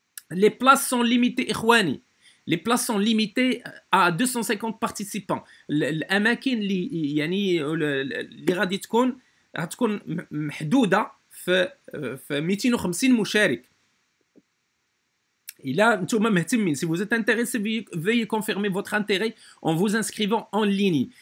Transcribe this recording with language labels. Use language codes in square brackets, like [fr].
[fr] Les places sont limitées [ar] إخواني. [fr] Les places sont limitées à 250 participants. [ar] الأماكن اللي يعني اللي غادي تكون محدودة في 250 مشارك. إلا نتوما مهتمين، [fr] si vous êtes intéressé veuillez confirmer votre intérêt en vous inscrivant en ligne.